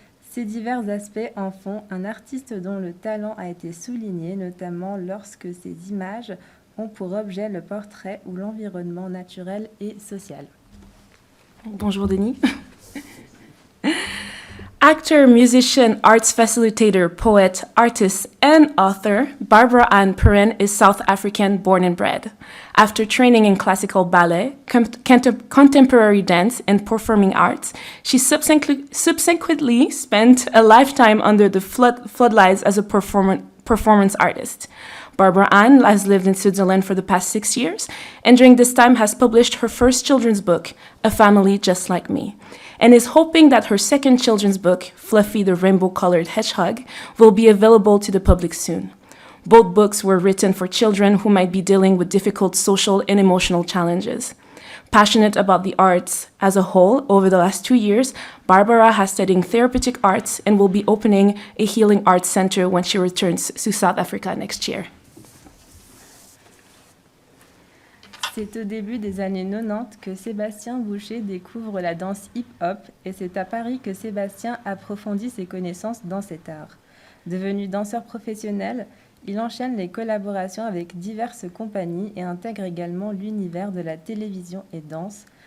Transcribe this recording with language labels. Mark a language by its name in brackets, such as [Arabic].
[French] Ces divers aspects en font un artiste dont le talent a été souligné, notamment lorsque ses images ont pour objet le portrait ou l'environnement naturel et social. Bonjour Denis. [English] Actor, musician, arts facilitator, poet, artist, and author, Barbara Ann Perrin is South African born and bred. After training in classical ballet, contemporary dance, and performing arts, she subsequently spent a lifetime under the floodlights as a performance artist. Barbara Ann has lived in Switzerland for the past 6 years, and during this time has published her first children's book, A Family Just Like Me, and is hoping that her second children's book, Fluffy the Rainbow-Colored Hedgehog, will be available to the public soon. Both books were written for children who might be dealing with difficult social and emotional challenges. Passionate about the arts as a whole, over the last 2 years, Barbara has studied therapeutic arts and will be opening a healing arts center when she returns to South Africa next year. [French] C'est au début des années 90 que Sébastien Boucher découvre la danse hip-hop et c'est à Paris que Sébastien approfondit ses connaissances dans cet art. Devenu danseur professionnel, il enchaîne les collaborations avec diverses compagnies et intègre également l'univers de la télévision et danse,